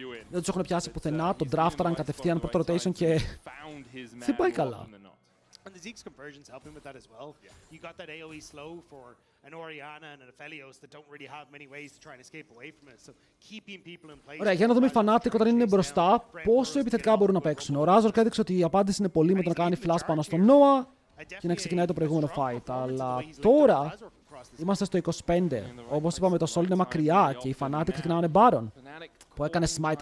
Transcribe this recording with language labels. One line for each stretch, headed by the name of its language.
Greek: Δεν τους έχουν πιάσει πουθενά, τον draftaran κατευθείαν πρώτο rotation και δεν πάει καλά.
English: And the Zeke's conversions help him with that as well. You got that AoE slow for an Orianna and an Aphelios that don't really have many ways to try and escape away from it. So keeping people in place.
Greek: Ωραία, για να δούμε οι Fnatic όταν είναι μπροστά πόσο επιθετικά μπορούν να παίξουν. Ο Razork έδειξε ότι η απάντηση είναι πολύ με το να κάνει flash πάνω στον Noah και να ξεκινάει το προηγούμενο fight. Αλλά τώρα είμαστε στο 25. Όπως είπαμε, το Sol είναι μακριά και οι Fnatic ξεκινάνε Baron. Που έκανε smite.